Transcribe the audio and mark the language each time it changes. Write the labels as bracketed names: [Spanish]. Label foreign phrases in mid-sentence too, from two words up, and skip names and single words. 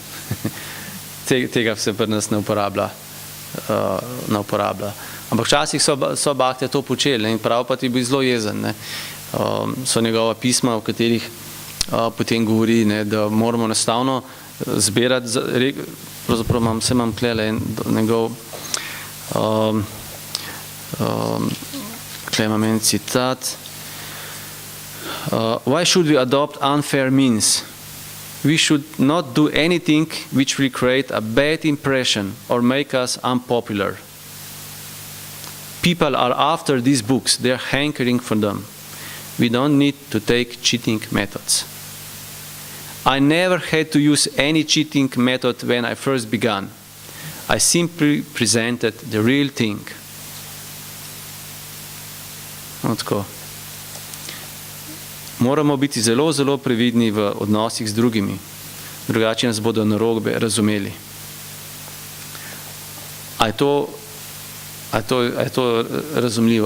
[Slovenian] Tega se pri nas ne uporablja. Ampak včasih so Bhaktije to počeli in Prabhupada je bil zelo jezen, ne. So njegova pisma, v katerih potem govori, ne, da moramo enostavno zbirati, pravzaprav imam klele njegov Tukaj imam en citat. [English] Why should we adopt unfair means? We should not do anything which will create a bad impression or make us unpopular. People are after these books. They are hankering for them. We don't need to take cheating methods. I never had to use any cheating method when I first began. I simply presented the real thing. [Slovenian] Tako. Moramo biti zelo, zelo previdni v odnosih z drugimi, drugače nas bodo narobe razumeli. A je to razumljivo?